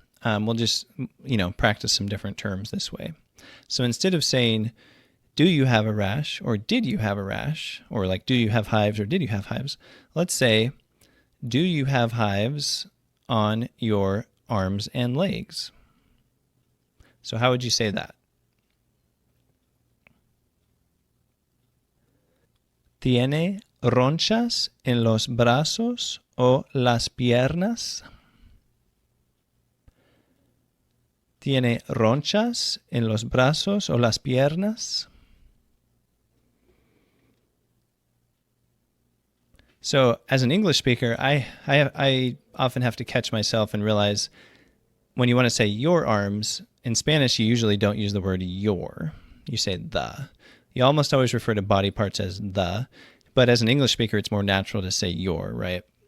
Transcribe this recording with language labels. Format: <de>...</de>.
<en>We'll just, practice some different terms this way. So instead of saying, do you have a rash, or did you have a rash, or like, do you have hives, or did you have hives? Let's say, do you have hives on your arms and legs? So how would you say that?</en> <es>Tiene ronchas en los brazos o las piernas. Tiene ronchas en los brazos o las piernas.</es> <en>So as an English speaker, I often have to catch myself and realize when you want to say your arms, in Spanish you usually don't use the word your. You say the. You almost always refer to body parts as the, but as an English speaker, it's more natural to say your, right?</en>